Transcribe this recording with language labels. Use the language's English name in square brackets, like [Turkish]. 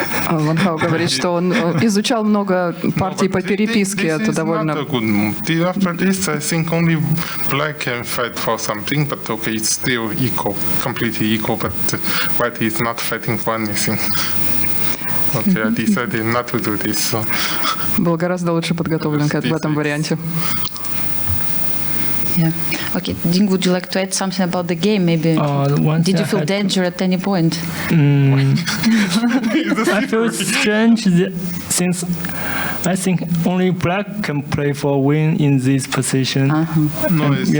[Russian] Ван Хао говорит, что он изучал много партий по переписке. Это довольно... [English] Not a good move. After this, I think only black can fight for something, but okay, it's still equal, completely equal, but white is not fighting for anything. Okay, I decided not to do this. So. [Russian] Был гораздо лучше подготовлен в этом варианте. [English] Yeah. Okay, Ding, would you like to add something about the game? Maybe did you feel danger at any point? I feel strange since I think only black can play for win in this position. No, it's,